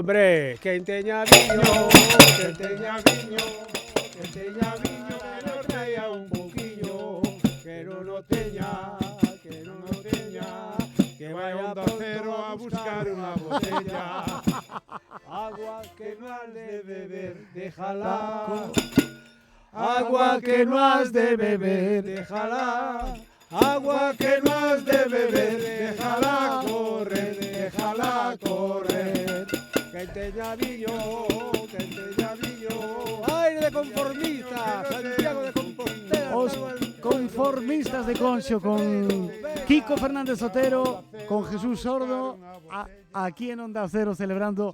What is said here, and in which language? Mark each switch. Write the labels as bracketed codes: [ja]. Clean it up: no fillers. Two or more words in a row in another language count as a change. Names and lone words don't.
[gl] hombre, quen teña viño, que teña viño, que nos traia un pouquiño, que non o teña, que vai a Onda Cero a buscar unha botella. [es] Agua que no has de beber, déjala. Agua que no has de beber, déjala. Agua que no has de beber, déjala correr. [gl] Que teña viño, aire de conformista, Santiago de Compostela. Os conformistas de Conxo con Kiko Fernández Otero, con Jesús Sordo, aquí en Onda Cero celebrando